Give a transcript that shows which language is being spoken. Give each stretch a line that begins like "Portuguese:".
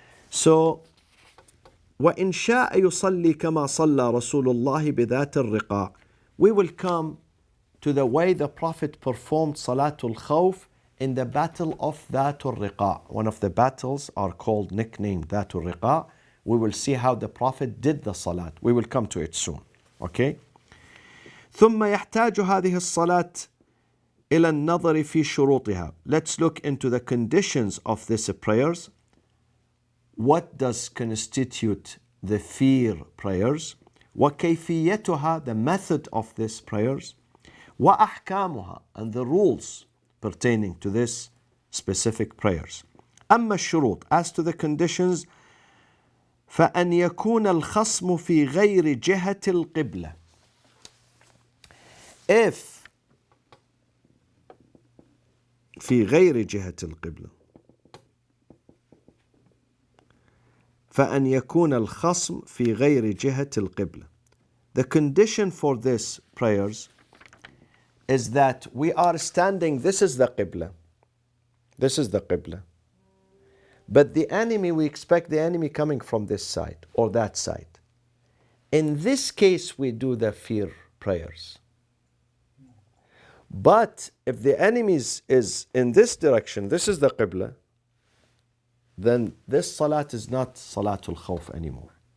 Arabic: So, وَإِنْ شَاءَ يُصَلِّي كَمَا صَلَّى رَسُولُ اللَّهِ بِذَاتِ الرِّقَاعِ.
English: We will come to the way the Prophet performed Salatul Khawf in the battle of Dhatul Riqa'. One of the battles are called, nicknamed Dhatul Riqa'. We will see how the Prophet did the Salat. We will come to it soon. Okay?
Arabic: ثم يحتاج هذه الصلاة إلى النظر في شروطها.
English: Let's look into the conditions of these prayers. What does constitute the fear prayers? وكيفيتها, the method of these prayers. وأحكامها, and the rules pertaining to this specific prayers.
Arabic: أما الشروط,
English: as to the conditions,
Arabic: فأن يكون الخصم في غير جهة القبلة. If في غير جهة القبلة فأن يكون الخصم في غير جهة القبلة.
English: The condition for this prayers is that we are standing, this is the Qibla. This is the Qibla. But the enemy, we expect the enemy coming from this side or that side. In this case, we do the fear prayers. But if the enemy is in this direction, this is the Qibla, then this salat is not Salatul Khawf anymore.